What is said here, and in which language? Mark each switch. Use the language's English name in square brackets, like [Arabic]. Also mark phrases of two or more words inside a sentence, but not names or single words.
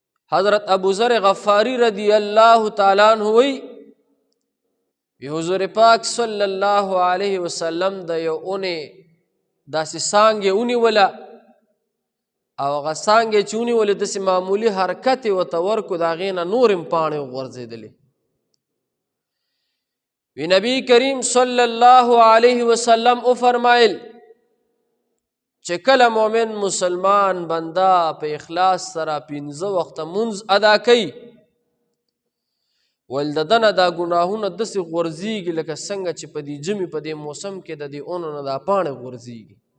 [Pashto] حضرت ابو ذر غفاری [Arabic] رضی اللہ تعالیٰ عنہ [Pashto] وی حضور پاک [Arabic] صلی اللہ علیہ وسلم [Pashto] د یو اونې داسې څانګې ونیوله او هغه څانګې چې ونیولې داسې معمولي حرکت یې ورته ورکړو د هغې نه نور هم پاڼې وغورځېدلې وی نبی کریم [Arabic] صلی اللہ علیہ وسلم [Pashto] وفرمایل چې کله مؤمن مسلمان بنده په اخلاص سره 5 وخته مونځ ادا کوي ول د دنه دا ګناهونه داسې غورځېږي لکه څنګه چې په دې ژمي په دې موسم کې د دې اونو نه دا پاڼې غورځېږي